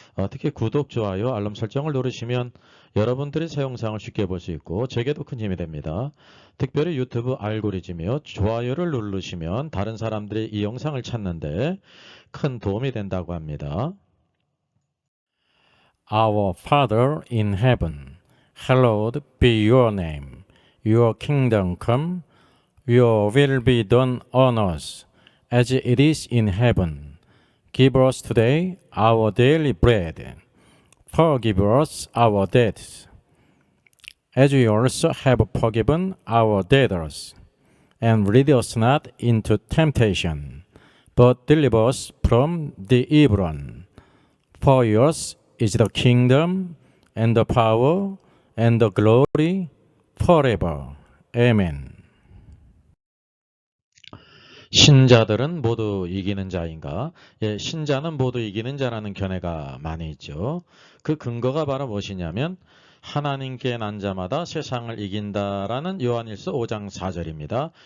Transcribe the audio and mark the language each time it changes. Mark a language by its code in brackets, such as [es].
[ko] 특히 구독, 좋아요, 알람 설정을 누르시면 여러분들이 새 영상을 쉽게 볼 수 있고 제게도 큰 힘이 됩니다. 특별히 유튜브 알고리즘이요. 좋아요를 누르시면 다른 사람들이 이 영상을 찾는데 큰 도움이 된다고 합니다. [en] Our Father in heaven, hallowed be your name. Your kingdom come, your will be done on earth as it is in heaven. Give us today our daily bread. Forgive us our debts, as we also have forgiven our debtors. And lead us not into temptation, but deliver us from the evil one. For yours is the kingdom and the power and the glory forever. Amen. [ko] 신자들은 모두 이기는 자인가? 신자는 모두 이기는 자라는 견해가 많이 있죠. 그 근거가 바로 무엇이냐면 하나님께 난 자마다 세상을 이긴다라는 요한일서 5장 4절입니다.